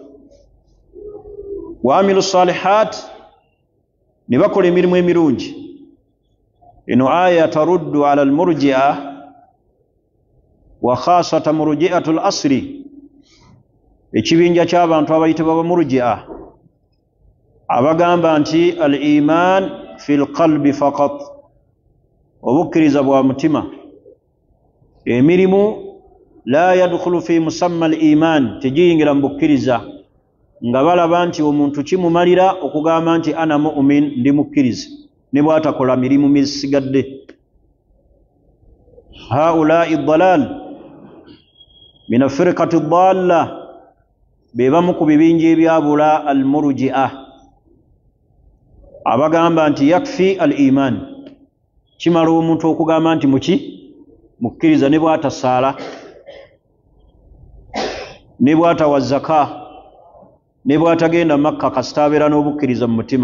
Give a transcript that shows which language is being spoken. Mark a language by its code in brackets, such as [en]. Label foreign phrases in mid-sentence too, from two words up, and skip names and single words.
[ar] وعملوا الصالحات, [lg] ne bakola emirimu emirungi. Eno aya [ar] ترد على المرجئة وخاصة مرجئة العصر, [lg] ekibinja ky'abantu abayitibwa bamurji'a abagamba nti [ar] الإيمان في القلب فقط, [lg] obukkiriza bwa mutima. [ar] Emirimu لا يدخل في مسمى الإيمان, [lg] tegiyingira mu bukkiriza nga balaba nti omuntu kimumalira okugamba nti [ar] أنا مؤمن, [lg] ndi mukkiriza, ne bw'atakola mirimu misigadde. [ar] هؤلاء ضلال من فرقة ضالة, [lg] be bamu ku bibinja ebyabula al murji'a abagamba nti [ar] يكفي الإيمان, [lg] kimala omuntu okugamba nti mukkiriza ne bw'atasaala, ne bw'atawa zaka, ne bw'atagenda Makka kasita abeera n'obukkiriza mu mutima.